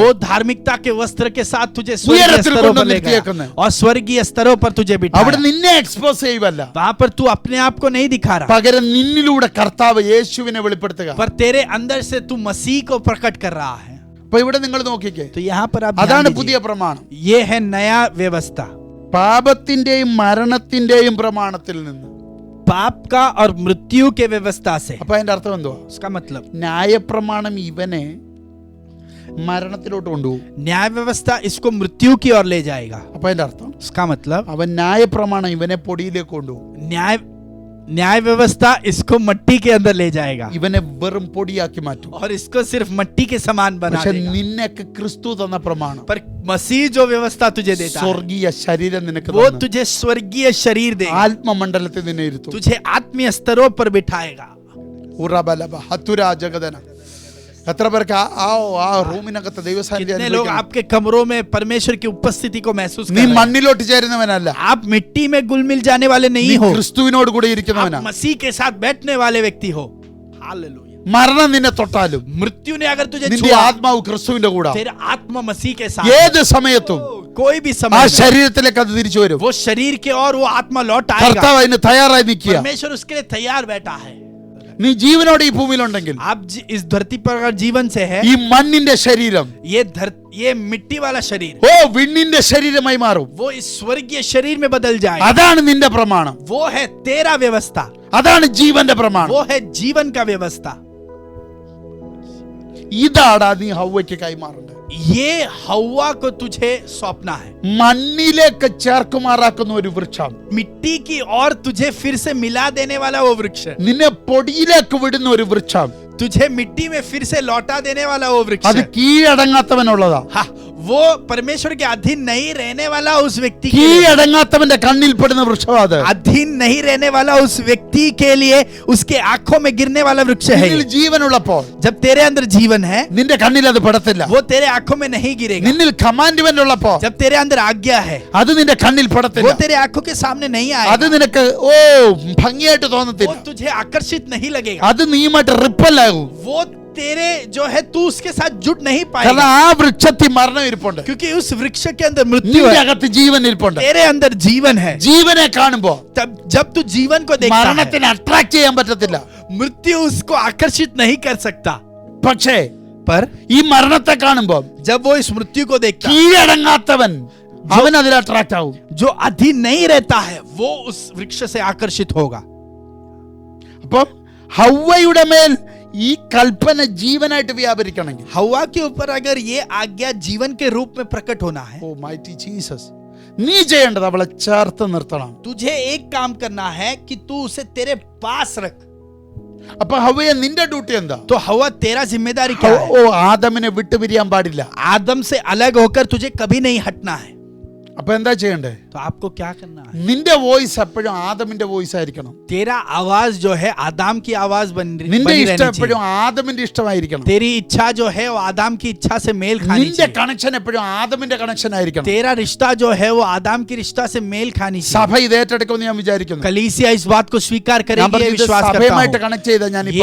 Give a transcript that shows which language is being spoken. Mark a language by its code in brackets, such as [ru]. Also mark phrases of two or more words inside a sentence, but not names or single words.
[hi] वो धार्मिकता के वस्त्र के साथ तुझे स्वर्गीय [ml] ഉയരത്തിൽ [hi] स्तरों पर ले [ml] കൊണ്ടുവന്നിരിക്കുന്നു. [hi] गया और स्वर्गीय स्तरों पर तुझे [ml] അവിടെ [hi] बिठाया। [ml] നിന്നെ എക്സ്പോസ് ചെയ്യുവല്ല, [hi] वहां पर तू अपने आप को नहीं दिखा रहा, [ml] പകരം നിന്നിലൂടെ കർത്താവ് യേശുവിനെ വെളിപ്പെടുത്തുക. [hi] पर तेरे अंदर से तू मसीह को प्रकट कर रहा है। [ml] അപ്പൊ ഇവിടെ നിങ്ങൾ നോക്കിക്കേ, [hi] तो यहाँ पर आप ध्यान [ml] അതാണ് [hi] दीजिए। [ml] പുതിയ പ്രമാണം. [hi] ये है नया व्यवस्था, [ml] പാപത്തിന്റെയും മരണത്തിന്റെയും പ്രമാണത്തിൽ നിന്ന്. [hi] पाप का और मृत्यु के व्यवस्था से। [ml] അപ്പൊ അതിന്റെ അർത്ഥം എന്തുവാ? [hi] उसका मतलब, [ml] ന്യായപ്രമാണം ഇവനെ മരണത്തിലോട്ട് കൊണ്ടുപോകും. [hi] न्याय व्यवस्था इसको मृत्यु की ओर ले जाएगा। [ml] അപ്പൊ അതിന്റെ അർത്ഥം [hi] उसका मतलब, [ml] അവൻ ന്യായപ്രമാണം ഇവനെ പൊടിയിലേക്ക് കൊണ്ടുപോകും. [hi] न्याय न्याय व्यवस्था इसको मट्टी के अंदर ले जाएगा [ml] ഇവനെ വെറും പൊടിയാക്കി മാറ്റും. [hi] और इसको सिर्फ मट्टी के समान बना [ml] പക്ഷെ [hi] देगा। [ml] നിന്നൊക്കെ ക്രിസ്തു തന്ന പ്രമാണം [hi] पर मसीह जो व्यवस्था तुझे देता है [ml] സ്വർഗീയ ശരീരം നിനക്ക് [hi] वो [ml] തന്നു. [hi] तुझे स्वर्गीय शरीर देगा, [ml] ആത്മമണ്ഡലത്തിൽ നിന്നെ ഇരുത്തും. [hi] तुझे आत्मीय स्तरों पर बिठाएगा। ഉറബലബ ഹതുരാ ജഗദന. [ml] എത്ര പേർക്ക് ആ റൂമിനകത്ത് ദൈവസാന്നിധ്യം [hi] कितने लोग [ml] അനുഭവിക്കണം? [hi] आपके कमरों में परमेश्वर की उपस्थिति को महसूस कर [ml] നീ [hi] रहे हैं? [ml] മണ്ണിലോട്ട് ചേരുന്നവനല്ല, [hi] आप मिट्टी में घुल मिल जाने वाले [ml] നീ [hi] नहीं हो, [ml] ക്രിസ്തുവിനോട് കൂടെ [hi] आप [ml] ഇരിക്കുന്നവനാ. [hi] मसीह के साथ बैठने वाले व्यक्ति हो। हालेलुया। [ml] മരണം നിന്നെ തൊട്ടാലും [hi] मृत्यु ने अगर तुझे [ml] നിന്റെ [hi] छुआ, [ml] ആത്മാവ് ക്രിസ്തുവിന്റെ കൂടെ [hi] तेरा आत्मा मसीह के साथ [ml] ഏത് സമയത്തും [hi] कोई भी [ml] ആ [hi] समय में [ml] ശരീരത്തിലേക്ക് അത് തിരിച്ചു വരും. [hi] वो शरीर के और वो आत्मा लौट आएगा। [ml] കർത്താവ് അതിന് തയ്യാറായി നിൽക്കുക. [hi] परमेश्वर उसके लिए तैयार बैठा है। [ml] നീ ജീവനോടെ ഈ ഭൂമിയിലുണ്ടെങ്കിൽ [hi] आप इस धरती पर अगर जीवन से है, [ml] ഈ മണ്ണിന്റെ ശരീരം [hi] ये मिट्टी वाला शरीर [ml] ഓ വിണ്ണിന്റെ ശരീരമായി മാറും. [hi] वो इस स्वर्गीय शरीर में बदल जाएगा। [ml] അതാണ് നിന്റെ പ്രമാണം, [hi] वो है तेरा व्यवस्था, [ml] അതാണ് ജീവന്റെ പ്രമാണം. [hi] वो है जीवन का व्यवस्था। [ml] ഇതാടാ നീ ഹവ്വയ്ക്ക് കൈമാറേണ്ടത്. [hi] ये हव्वा को तुझे सौंपना है। [ml] മണ്ണിലേക്ക് ചേർക്കുമാറാക്കുന്ന ഒരു വൃക്ഷം, [hi] मिट्टी की और तुझे फिर से मिला देने वाला वो वृक्ष है। [ml] നിന്നെ പൊടിയിലേക്ക് വിടുന്ന ഒരു വൃക്ഷം, [hi] तुझे मिट्टी में फिर से लौटा देने वाला वो वृक्ष [ml] അത് [hi] है। [ml] കീഴടങ്ങാത്തവനുള്ളതാ. [hi] हाँ, वो परमेश्वर के अधीन नहीं रहने वाला उस व्यक्ति के लिए, [ml] കീഴടങ്ങാത്തവന്റെ കണ്ണിൽ പെടുന്ന വൃക്ഷമാ അത്. [hi] अधीन नहीं रहने वाला उस व्यक्ति के लिए उसके आंखों में गिरने वाला वृक्ष है। [ml] നിന്നിൽ ജീവനുള്ളപ്പോൾ [hi] जब तेरे अंदर जीवन है, [ml] നിന്റെ കണ്ണിൽ അത് പെടത്തില്ല. [hi] वो तेरे आंखों में नहीं गिरेगा। [ml] നിന്നിൽ കമാൻഡ്മെന്റ് ഉള്ളപ്പോ [hi] जब तेरे अंदर आज्ञा है, [ml] അത് നിന്റെ കണ്ണിൽ [hi] वो [ml] പെടത്തില്ല. [hi] तेरे आंखों के सामने नहीं [ml] അത് [hi] आएगा, [ml] നിനക്ക് ഭംഗിയായിട്ട് [hi] वो [ml] തോന്നത്തില്ല. [hi] तुझे आकर्षित नहीं लगेगा, [ml] അത് നീയുമായിട്ട് റിപ്പല്ലാകും. [hi] वो तेरे जो है तू उसके साथ जुड़ नहीं [ml] കാരണം [hi] पाएगा, [ml] ആ വൃക്ഷത്തിൽ മരണം ഇരിപ്പുണ്ട്, [hi] क्योंकि उस वृक्ष के अंदर मृत्यु [ml] നിന്റെ [hi] है, [ml] അകത്ത് ജീവൻ ഇരിപ്പുണ്ട്. [hi] तेरे अंदर जीवन है। [ml] ജീവനെ കാണുമ്പോ [hi] तब जब तू जीवन को देखता है, [ml] മരണത്തിന് അട്രാക്ട് ചെയ്യാൻ പറ്റത്തില്ല. [hi] मृत्यु उसको आकर्षित नहीं कर सकता, [ml] പക്ഷേ [hi] पर [ml] ഈ മരണത്തെ കാണുമ്പോ [hi] जब वो इस मृत्यु को देखता है, [ml] കീഴടങ്ങാത്തവൻ അവൻ അതിൽ അട്രാക്ട് ആവും. [hi] जो अधीन नहीं रहता है वो उस वृक्ष से आकर्षित होगा। [ml] അപ്പം ഹവ്വയുടെ മേൽ ഈ കൽപ്പന ജീവനായിട്ട് വ്യാപരിക്കണമെങ്കിൽ, [hi] हवा के ऊपर अगर ये आज्ञा जीवन के रूप में प्रकट होना है, [en] O mighty Jesus, [ml] നീ ചെയ്യേണ്ടത് അവളെ ചേർത്ത് നിർത്തണം. [hi] तुझे एक काम करना है कि तू उसे तेरे पास रख। [ml] അപ്പൊ ഹവ്വയെ നിന്റെ ഡ്യൂട്ടി എന്താ? [hi] तो हवा तेरा जिम्मेदारी क्या है? [ml] ഓ ആദമിനെ വിട്ടുപിരിയാൻ പാടില്ല. [hi] आदम से अलग होकर तुझे कभी नहीं हटना है। [ml] അപ്പൊ എന്താ ചെയ്യണ്ടേ? [hi] तो आपको क्या करना है? [ml] നിന്റെ വോയിസ് എപ്പോഴും ആദമിന്റെ വോയിസ് ആയിരിക്കണം. [hi] तेरा आवाज जो है आदम की आवाज [ml] നിന്റെ [hi] बनी [ml] ഇഷ്ടം [hi] रहनी [ml] എപ്പോഴും [hi] चाहिए। [ml] ആദമിന്റെ ഇഷ്ടമായിരിക്കണം. [hi] तेरी इच्छा जो है वो आदम की इच्छा से मेल खानी [ml] നിന്റെ [hi] चाहिए। [ml] കണക്ഷൻ എപ്പോഴും ആദമിന്റെ കണക്ഷൻ ആയിരിക്കണം. [hi] तेरा रिश्ता जो है वो आदम की रिश्ता से मेल खानी चाहिए। [ml] സഭ ഇത് ഏറ്റെടുക്കുമെന്ന് ഞാൻ വിചാരിക്കുന്നു. [hi] कलीसिया इस बात को स्वीकार [ml] ഞാൻ [hi] करेगी, ये [ml] പറഞ്ഞത് [hi] विश्वास करता [ml] സഭയുമായിട്ട് [hi] हूं। [ml] കണക്ട് ചെയ്താ ഞാൻ ഈ